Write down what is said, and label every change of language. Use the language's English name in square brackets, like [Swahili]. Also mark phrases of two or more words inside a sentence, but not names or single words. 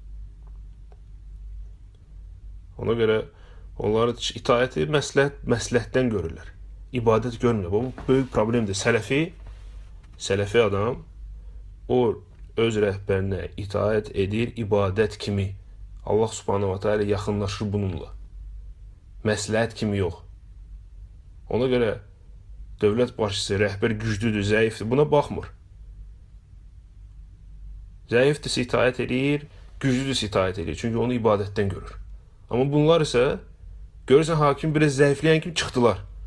[Azerbaijani] Ona görə onları itaəti məsləhətdən görürlər. İbadət görmürlər. Bu böyük problemdir. Sələfi adam o öz rəhbərinə itaət edir, ibadət kimi. Allah [Arabic] سبحانه وتعالى [Azerbaijani] yaxınlaşır bununla. Məsləhət kimi yox. Ona görə dövlət başçısı, rəhbər güclüdür, zəifdir, buna baxmır. Zəifdirsə itaət edir, güclüdürsə itaət edir. Çünki onu ibadətdən görür. Amma bunlar isə görürsən hakim biraz zəifləyən kimi çıxdılar.